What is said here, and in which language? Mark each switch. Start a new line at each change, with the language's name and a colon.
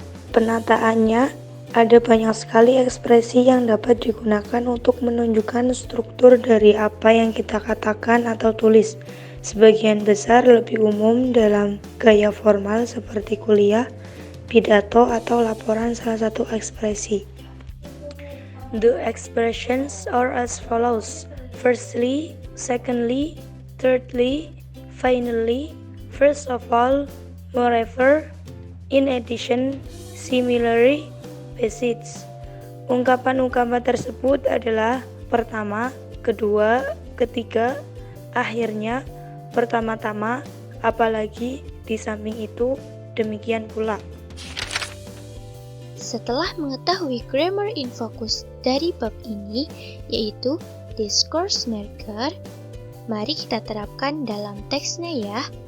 Indonesian: Penataannya, ada banyak sekali ekspresi yang dapat digunakan untuk menunjukkan struktur dari apa yang kita katakan atau tulis. Sebagian besar lebih umum dalam gaya formal seperti kuliah, pidato, atau laporan salah satu ekspresi.
English: The expressions are as follows: firstly, secondly, thirdly, finally, first of all, moreover, in addition, similarly, besides.
Indonesian: Ungkapan-ungkapan tersebut adalah pertama, kedua, ketiga, akhirnya, pertama-tama, apalagi, di samping itu, demikian pula. Setelah mengetahui
English: grammar in focus
Indonesian: dari bab ini, yaitu
English: discourse marker,
Indonesian: mari kita terapkan dalam teksnya ya.